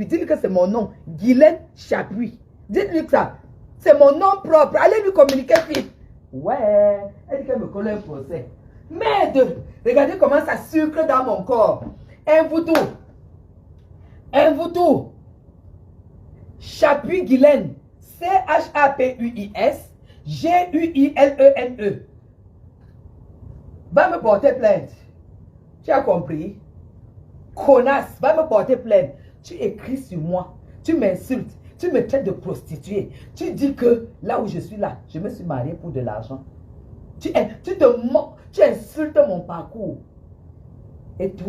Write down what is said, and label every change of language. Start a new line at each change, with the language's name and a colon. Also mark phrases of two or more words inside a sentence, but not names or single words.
French: Dis-lui que c'est mon nom, Guylaine Chapuis. Dites-lui que ça, c'est mon nom propre. Allez lui communiquer vite. Ouais, elle dit qu'elle me colle un procès. Merde, regardez comment ça sucre dans mon corps. Mvutu. Chapuis Guylaine. C-H-A-P-U-I-S G-U-I-L-E-N-E. Va me porter plainte. Tu as compris? Connasse, va me porter plainte. Tu écris sur moi. Tu m'insultes. Tu me traites de prostituée. Tu dis que là où je suis là, je me suis mariée pour de l'argent. Tu insultes mon parcours.